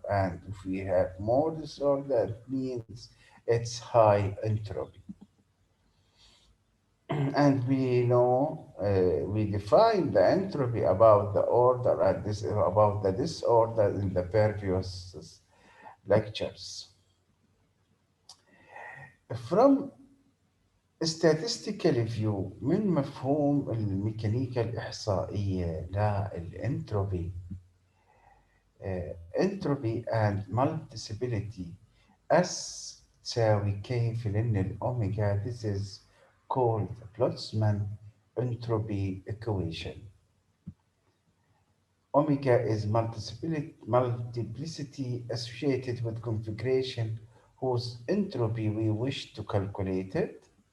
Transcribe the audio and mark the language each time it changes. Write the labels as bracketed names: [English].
[English] And if we have more disorder, it means it's high entropy. And we know, we define the entropy about the order and this about the disorder in the previous lectures. From statistical view [Arabic] من مفهوم الميكانيكا الإحصائية للإنتروبي، [English] entropy and multiplicity [Arabic] S تساوي K في لن الأوميجا. [English] This is called Boltzmann entropy equation. Omega is multiplicity associated with configuration whose entropy we wish to calculate it.